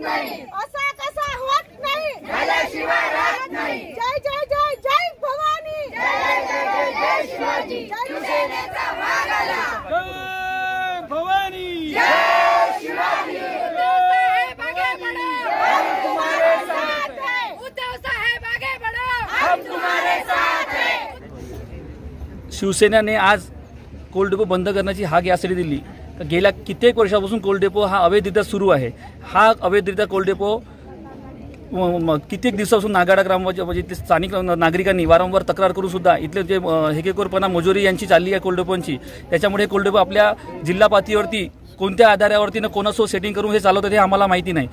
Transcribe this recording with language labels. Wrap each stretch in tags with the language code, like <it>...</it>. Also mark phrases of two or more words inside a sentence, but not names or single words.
<mr>असा कसा होत नाही, झाल्याशिवाय राहत नाही। जय जय जय जय भवानी, जय जय जय जय शिवाजी, शिवसेनेचा वाघ आला। जय भवानी, जय शिवाजी।</mr> <hi>उद्धव साहेब आगे बढ़ो, हम तुम्हारे साथ हैं। उद्धव साहेब आगे बढ़ो, हम तुम्हारे साथ हैं।</hi> <mr>शिवसेनेने आज कोल डेपो बंद करण्याची हाक यासाठी दिली। गेल्या कित्येक वर्षापासून कोल डेपो हा अवैधरित्या सुरू आहे। हा अवैधरित्या कोल डेपो कित्येक दिवसापासून नागाडा ग्रामपंचायत स्थानिक नागरिकांनी वारंवार तक्रार करून सुद्धा इथले जे हेकेखोरपणा मजुरी यांची चालली आहे कोल डेपोंची, त्याच्यामुळे कोल डेपो आपल्या जिल्हा पातळीवरती कोणत्या आधारावरती कोणासोबत सेटिंग करून हे चालवतात हे आम्हाला माहिती नाही।</mr>